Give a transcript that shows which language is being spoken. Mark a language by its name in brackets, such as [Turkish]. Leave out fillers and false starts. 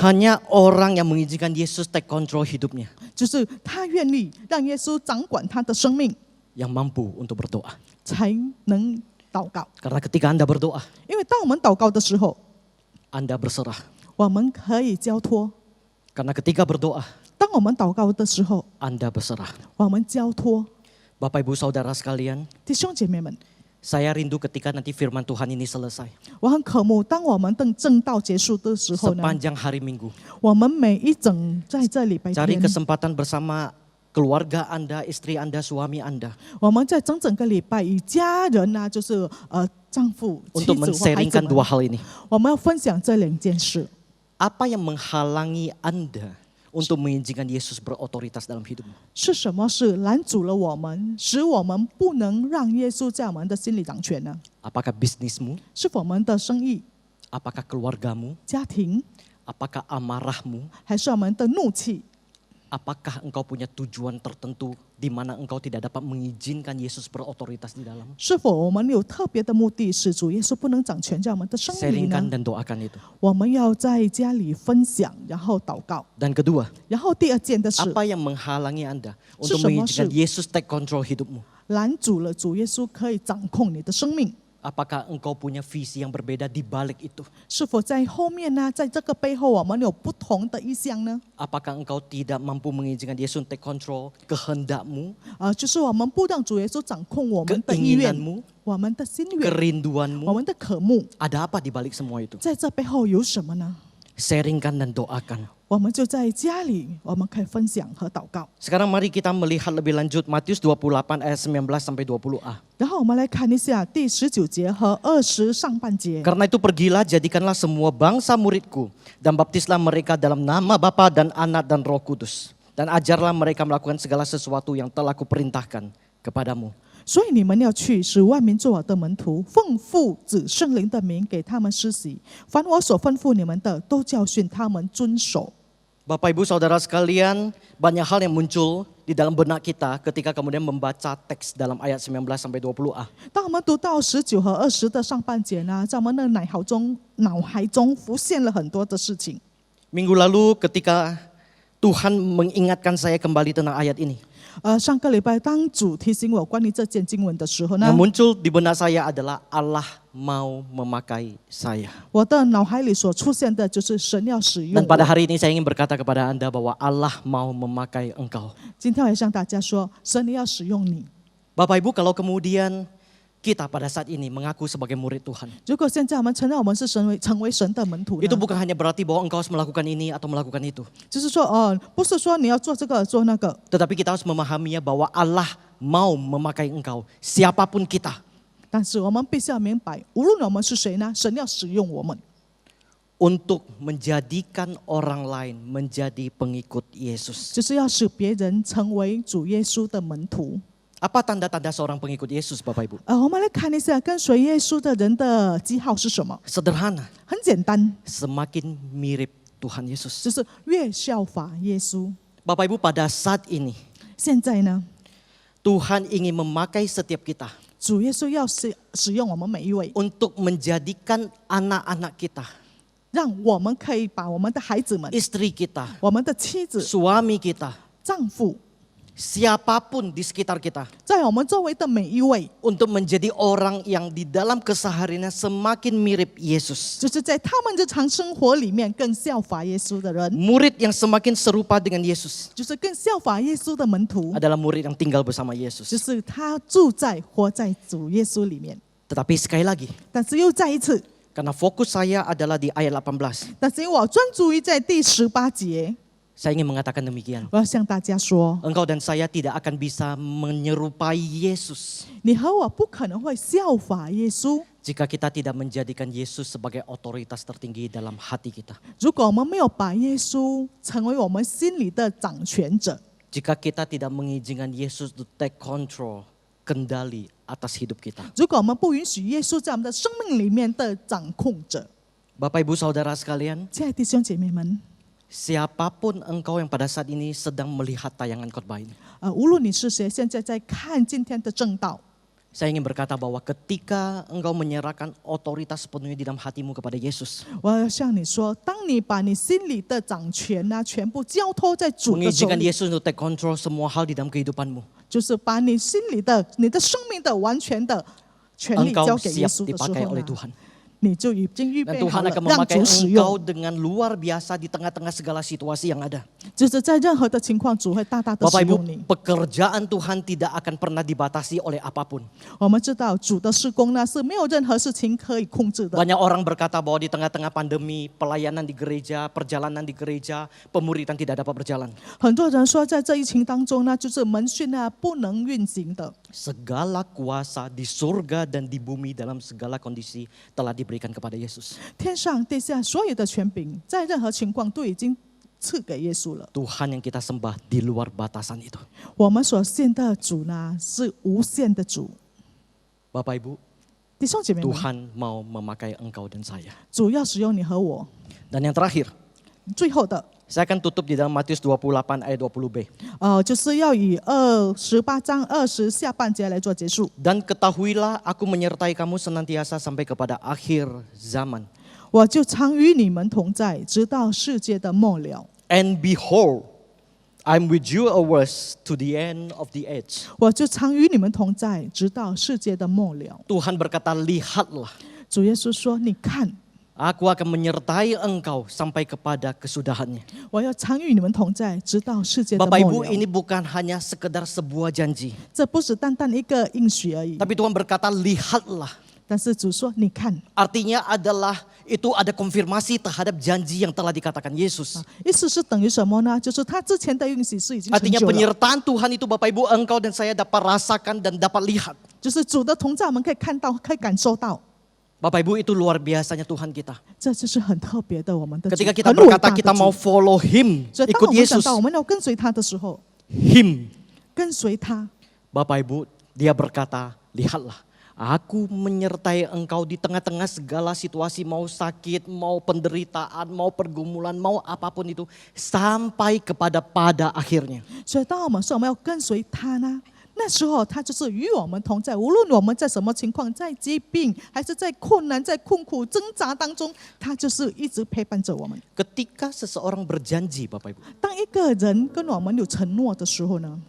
[Indonesian] Hanya orang yang mengizinkan Yesus [English] take control [Indonesian] hidupnya. [Chinese] 就是他愿意让耶稣掌管他的生命， [Indonesian] Yang mampu untuk berdoa. [Chinese] 才能祷告。 [Indonesian] Karena ketika Anda berdoa, [Chinese] 因为当我们祷告的时候， [Indonesian] Anda berserah. [Chinese] 我们可以交托； [Indonesian] Karena ketika berdoa, [Chinese] 当我们祷告的时候， [Indonesian] Anda berserah. [Chinese] 我们交托。 [Indonesian] Bapak Ibu Saudara sekalian, [Chinese] 弟兄姐妹们， [Indonesian] saya rindu ketika nanti firman Tuhan ini selesai. [Chinese] 我很渴慕，当我们等正道结束的时候呢， [Indonesian] Sepanjang hari Minggu. [Chinese] 我们每一整在这礼拜 [Indonesian] Cari [Chinese] 天， [Indonesian] kesempatan bersama keluarga Anda, istri Anda, suami Anda. [Chinese] 我们在整个礼拜与家人啊，就是丈夫、妻 [Indonesian] Untuk [Chinese] 子或孩子 [Indonesian] men-sharingkan [Chinese] 们 [Indonesian] dua hal ini. [Chinese] 我们要分享这两件事。 [Indonesian] Apa yang menghalangi Anda untuk mengizinkan Yesus berotoritas dalam hidupmu? [Chinese] 是什么事拦阻了我们，使我们不能让耶稣在我们的心里掌权呢？ [Indonesian] Apakah bisnismu? [Chinese] 是否我们的生意、 [Indonesian] Apakah keluargamu? [Chinese] 家庭， [Indonesian] Apakah amarahmu? [Chinese] 还是我们的怒气？ [Indonesian] Apakah engkau punya tujuan tertentu di mana engkau tidak dapat mengizinkan Yesus berotoritas di dalam? [Chinese] 是否我们有特别的目的，使主耶稣不能掌权在我们的生命里 [Indonesian] Sharingkan [Chinese] 呢？ [Indonesian] dan doakan itu. [Chinese] 我们要在家里分享，然后祷告。 [Indonesian] Dan kedua, [Chinese] 然后第二件的是 [Indonesian] apa yang menghalangi Anda untuk [Chinese] 是什么 [Indonesian] mengizinkan Yesus [English] take control [Indonesian] hidupmu? [Chinese] 拦阻了主耶稣可以掌控你的生命。 [Indonesian] Apakah engkau punya visi yang berbeda di balik itu? [Chinese] 是否在后面呢？在这个背后，我们有不同的意向呢？ [Indonesian] Apakah engkau tidak mampu mengizinkan Yesus [English] take control [Indonesian] kehendakmu, [Chinese] 就是我们不让主耶稣掌控我们的意愿、 [Indonesian] keinginanmu, [Chinese] 我们的心愿、我 [Indonesian] kerinduanmu? [Chinese] 们的渴慕。 [Indonesian] Ada apa di balik semua itu? [Chinese] 在这背后有什么呢？ [Indonesian] sharingkan dan doakan. [Chinese] 我们就在家里，我们可以分享和祷告。 [Indonesian] Sekarang mari kita melihat lebih lanjut Matius 28 ayat 19 sampai 20a. [Chinese] 然后我们来看一下第19节和20上半节。 [Indonesian] Karena itu pergilah, jadikanlah semua bangsa muridku dan baptislah mereka dalam nama Bapa dan Anak dan Roh Kudus. Dan ajarlah mereka melakukan segala sesuatu yang telah kuperintahkan kepadamu. [Chinese] 所以你们要去，使万民做我的门徒，奉父子圣灵的名给他们施洗。凡我所吩咐你们的，都教训他们遵守。 [Indonesian] Bapak Ibu Saudara sekalian, banyak hal yang muncul di dalam benak kita ketika kemudian membaca teks dalam ayat 19 sampai 20a. [Chinese] 当我们读到19和20的上半节呢，在我们的脑海中浮现了很多的事情。 [Indonesian] Minggu lalu ketika Tuhan mengingatkan saya kembali tentang ayat ini. [Chinese] 上个礼拜当主提醒我关于这件经文的时候呢 [Indonesian] Yang，muncul di benak saya adalah Allah mau memakai saya. [Chinese] 我的脑海里所出现的就是神要使用 [Indonesian] Dan pada [Chinese] 我。 [Indonesian] hari ini saya ingin berkata kepada Anda bahwa Allah mau memakai engkau. [Chinese] 今天我也向大家说，神你要使用你。 [Indonesian] Bapak Ibu, kalau kemudian kita pada saat ini mengaku sebagai murid Tuhan, [Chinese] 如果现在我们承认我们是成为神的门徒呢 [Indonesian] itu bukan hanya berarti bahwa engkau harus melakukan ini atau melakukan itu. [Chinese] 就是说不是说你要做这个做那个， [Indonesian] Tetapi kita harus memahaminya bahwa Allah mau memakai engkau, siapapun kita. [Chinese] 但是我们必须要明白，无论我们是谁呢，神要使用我们， [Indonesian] Untuk menjadikan orang lain menjadi pengikut Yesus. [Chinese] 就是要使别人成为主耶稣的门徒。 [Indonesian] Apa tanda-tanda seorang pengikut Yesus, Bapak Ibu? [Chinese] 我们来看一下跟随耶稣的人的记号是什么？ [Indonesian] Sederhana, [Chinese] 很简单， [Indonesian] semakin mirip Tuhan Yesus. [Chinese] 就是越效法耶稣。 [Indonesian] Bapak Ibu, pada saat ini [Chinese] 现在呢， [Indonesian] Tuhan ingin memakai setiap kita [Chinese] 主耶稣要使用我们每一位， [Indonesian] untuk menjadikan anak-anak kita, [Chinese] 让我们可以把我们的孩子们、 [Indonesian] istri kita, [Chinese] 我们的妻子、 [Indonesian] suami kita, [Chinese] 丈夫， [Indonesian] siapapun di sekitar kita, [Chinese] 在我们周围的每一位， [Indonesian] untuk menjadi orang yang di dalam kesehariannya semakin mirip Yesus. [Chinese] 就是在他们日常生活里面更效法耶稣的人， [Indonesian] Murid yang semakin serupa dengan Yesus [Chinese] 就是更效法耶稣的门徒， [Indonesian] adalah murid yang tinggal bersama Yesus. [Chinese] 就是他住在活在主耶稣里面。 [Indonesian] Tetapi sekali lagi, [Chinese] 但是又再一次， [Indonesian] karena fokus saya adalah di ayat 18, [Chinese] 但是因为我专注于在第18节， [Indonesian] saya ingin mengatakan demikian. [Chinese] 我要向大家说， [Indonesian] Engkau dan saya tidak akan bisa menyerupai Yesus [Chinese] 你和我不可能会效法耶稣， [Indonesian] jika kita tidak menjadikan Yesus sebagai otoritas tertinggi dalam hati kita. [Chinese] 如果我们没有把耶稣成为我们心里的掌权者， [Indonesian] Jika kita tidak mengizinkan Yesus [English] to take control, [Indonesian] kendali atas hidup kita. [Chinese] 如果我们不允许耶稣在我们的生命里面的掌控者， [Indonesian] Bapak Ibu Saudara sekalian, [Chinese] 亲爱的弟兄姐妹们， [Indonesian] siapapun engkau yang pada saat ini sedang melihat tayangan khotbah ini, [Chinese] 无论你是谁，现在在看今天的正道， [Indonesian] saya ingin berkata bahwa ketika engkau menyerahkan otoritas sepenuhnya di dalam hatimu kepada Yesus, [Chinese] 我要向你说，当你把你心里的掌权全部交托在主的手 [Indonesian] mengizinkan [Chinese] 里， [Indonesian] Yesus untuk [English] take control [Indonesian] semua hal di dalam kehidupanmu, [Chinese] 就是把你心里的、你的生命的完全的权利 [Indonesian] engkau [Chinese] 交给耶 [Indonesian] siap [Chinese] 稣的时 [Indonesian] dipakai [Chinese] 候 [Indonesian] oleh [Chinese] 呢， [Indonesian] Tuhan. [Chinese] 你就已经预 [Indonesian] Dan [Chinese] 备好了 [Indonesian] akan [Chinese] 让 [Indonesian] memakai [Chinese] 主使 [Indonesian] engkau [Chinese] 用， [Indonesian] dengan luar biasa di tengah-tengah segala situasi yang ada. [Chinese] 就是在任何的情况，主会大大的 [Indonesian] Bapak [Chinese] 使 [Indonesian] Ibu, [Chinese] 用你。 [Indonesian] pekerjaan Tuhan tidak akan pernah dibatasi oleh apapun. [Chinese] 我们知道主的事工呢是没有任何事情可以控制的。 [Indonesian] Banyak orang berkata bahwa di tengah-tengah pandemi, pelayanan di gereja, perjalanan di gereja, pemuridan tidak dapat berjalan. [Chinese] 很多人说，在这疫情当中呢，就是门训不能运行的。 [Indonesian] Segala kuasa di surga dan di bumi dalam segala kondisi telah diberikan kepada Yesus. [Chinese] 天上地下所有的权柄，在任何情况都已经赐给耶稣了。 [Indonesian] Tuhan yang kita sembah di luar batasan itu. [Chinese] 我们所信的主呢，是无限的主。 [Indonesian] Bapak Ibu, [Chinese] 弟兄姐妹们， [Indonesian] Tuhan mau memakai engkau dan saya. [Chinese] 主要使用你和我。 [Indonesian] Dan yang terakhir, [Chinese] 最后的， [Indonesian] saya akan tutup di dalam Matius 28 ayat 20b. [Chinese] 就是要以18章20下半节来做结束。 [Indonesian] Dan ketahuilah aku menyertai kamu senantiasa sampai kepada akhir zaman. [Chinese] 我就常与你们同在，直到世界的末了。 [English] And behold, I'm with you always to the end of the age. [Chinese] 我就常与你们同在，直到世界的末了。 [Indonesian] Tuhan berkata, lihatlah, [Chinese] 主耶稣说：“你看， [Indonesian] aku akan menyertai engkau sampai kepada kesudahannya. [Chinese] 我要常与你们同在，直到世界的 [Indonesian] Bapak [Chinese] 末了。 [Indonesian] ini bukan hanya sekedar sebuah janji. [Chinese] 这不是单单一个应许而已。 [Indonesian] Tapi Tuhan berkata, lihatlah, [Chinese] 但是主说：“你看。” [Indonesian] Artinya adalah itu ada konfirmasi terhadap janji yang telah dikatakan Yesus. [Chinese] 意思是等于什么呢？就是他之前的应许是已经成 [Indonesian] Artinya [Chinese] 就了， [Indonesian] penyertaan Tuhan itu Bapak Ibu, engkau dan saya dapat rasakan dan dapat lihat. [Chinese] 就是主的同在，我们可以看到，可以感受到， [Indonesian] Bapak Ibu, itu luar biasanya Tuhan kita. [Chinese] 这就是很特别的我们的主， [Indonesian] Ketika kita [Chinese] 很伟 [Indonesian] berkata [Chinese] 大的 [Indonesian] kita mau [Chinese] 主。 [English] follow Him, [Chinese] 所以当 [Indonesian] ikut [Chinese] 我们想 [Indonesian] Yesus, [Chinese] 到我们要跟随他的时候， [English] Him. [Chinese] 跟随他， [Indonesian] Bapak Ibu, dia berkata, lihatlah, aku menyertai engkau di tengah-tengah segala situasi, mau sakit, mau penderitaan, mau pergumulan, mau apapun itu, sampai pada akhirnya. [Chinese] 所以当我们说我们要跟随他呢，那时候他就是与我们同在，无论我们在什么情况，在疾病还是在困难、在困苦挣扎当中，他就是一直陪伴着我们。 [Indonesian] Ketika seseorang berjanji, Bapak Ibu, [Chinese] 当一个人跟我们有承诺的时候呢，